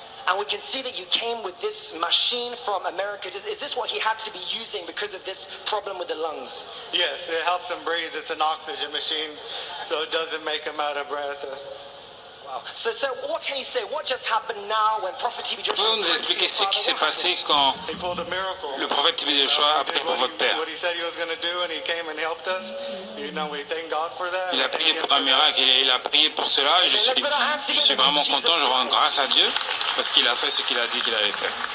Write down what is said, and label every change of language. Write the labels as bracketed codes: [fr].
[en] And we can see that you came with this machine from America. Is this what he had to be using because of this problem with the lungs? Yes, it helps him breathe. It's an oxygen machine, so it doesn't make him out of breath. Wow. So what can you say? What just happened now when Prophet TB Joshua... [fr] Pouvez-vous nous expliquer ce qui s'est passé quand [en] He pulled a miracle. [fr] le prophète TB Joshua a prié pour votre père? [en] What he said he was going to do, and he came and helped us. You know, we thank God for that. [fr] Il a prié pour un miracle, il a prié pour cela. Je suis vraiment content, je rends grâce à Dieu parce qu'il a fait ce qu'il a dit qu'il allait faire.